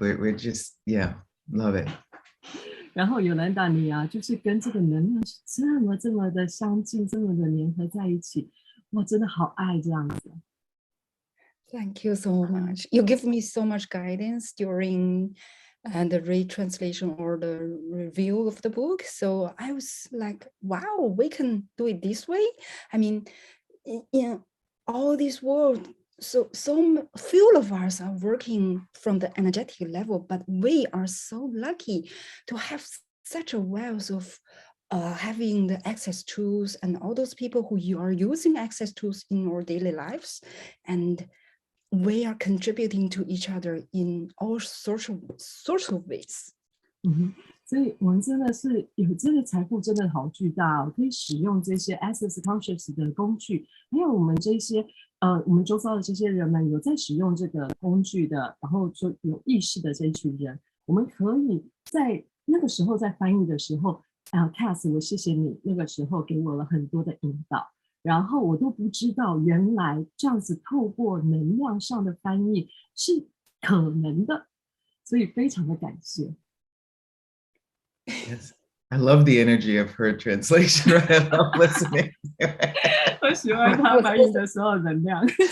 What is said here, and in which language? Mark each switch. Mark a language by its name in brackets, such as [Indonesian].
[English] We're just, yeah, love it. [Chinese] 然后尤兰达你啊，就是跟这个能量是这么的相近，这么的粘合在一起，我真的好爱这样子。 [English] Thank you so much. You give me so much guidance during the retranslation or the review of the book. So I was like, wow, we can do it this way. I mean, in all this world, so few of us are working from the energetic level, but we are so lucky to have such a wealth of having the access tools and all those people who you are using access tools in our daily lives, and we are contributing to each other in all sorts of ways. [Chinese] 所以我们真的是有这个财富真的好巨大哦，可以使用这些 Access Conscious 的工具，还有我们这些我们周遭的这些人们有在使用这个工具的，然后就有意识的这一群人，我们可以在那个时候在翻译的时候Kass 我谢谢你那个时候给我了很多的引导，然后我都不知道原来这样子透过能量上的翻译是可能的，所以非常的感谢。 [English] Yes, I love the energy of her translation. Right? I love listening. [Chinese] 我喜欢她翻译的时候的能量。